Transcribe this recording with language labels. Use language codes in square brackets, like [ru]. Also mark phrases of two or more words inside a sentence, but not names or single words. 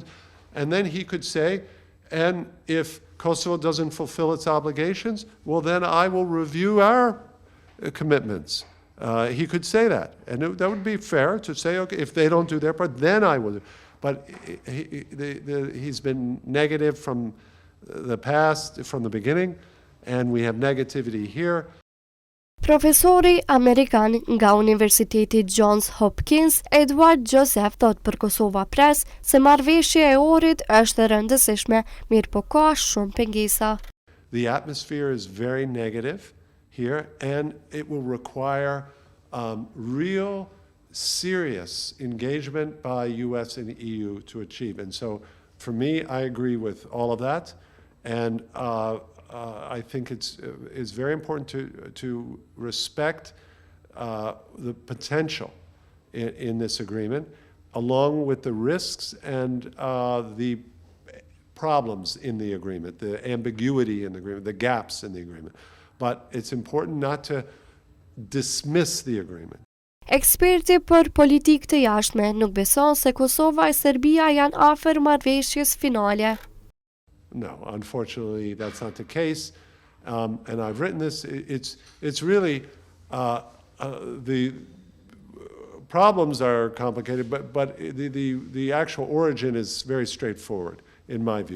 [en] And then he could say, and if Kosovo doesn't fulfill its obligations, well, then I will review our commitments. He could say that. And that would be fair to say, okay, if they don't do their part, then I will. But he's been negative from the past, from the beginning, and we have negativity here. [sq] Profesori Amerikan nga Universiteti Johns Hopkins, Edward Joseph thot për KosovaPress se marrëveshja e Ohrit është e rëndësishme, mirë po ka shumë pengesa. [en] The atmosphere is very negative here, and it will require real, serious engagement by U.S. and EU to achieve. And so, for me, I agree with all of that, and I think it's very important to respect the potential in this agreement, along with the risks and the problems in the agreement, the ambiguity in the agreement, the gaps in the agreement. But it's important not to dismiss the agreement. [sq] Eksperti për politikë të jashtme nuk beson se Kosova e Serbia janë afër marrëveshjes finale. [en] No, unfortunately, that's not the case. And I've written this. It's really the problems are complicated, but the actual origin is very straightforward, in my view.